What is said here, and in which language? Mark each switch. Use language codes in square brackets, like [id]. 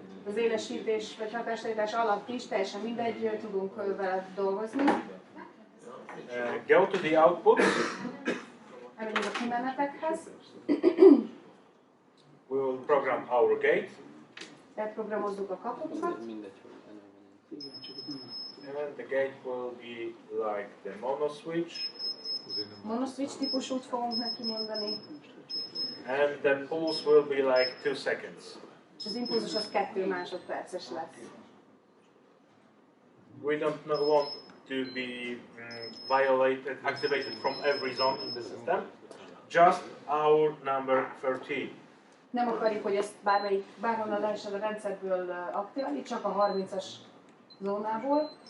[hu] Az élesítés vagy hatástalanítás alatt is teljesen mindegy, tudunk vele dolgozni. [en] Go to the output. [hu] Elmegyünk a kimenetekhez. [en] We will program our gate. [hu] Elprogramozzuk a kapukat. [en] And the gate will be like the mono switch. [hu] Monoswitch típusút fogunk neki mondani. [en] And the pulse will be like 2 seconds. [hu] És az impulzus az 2 másodperces lesz. [en] We don't want to be activated from every zone in the system. Just our number 30. [hu] Nem akarjuk, hogy ezt bárhonnan lehessen a rendszerből aktiválni, csak a 30-as zónából.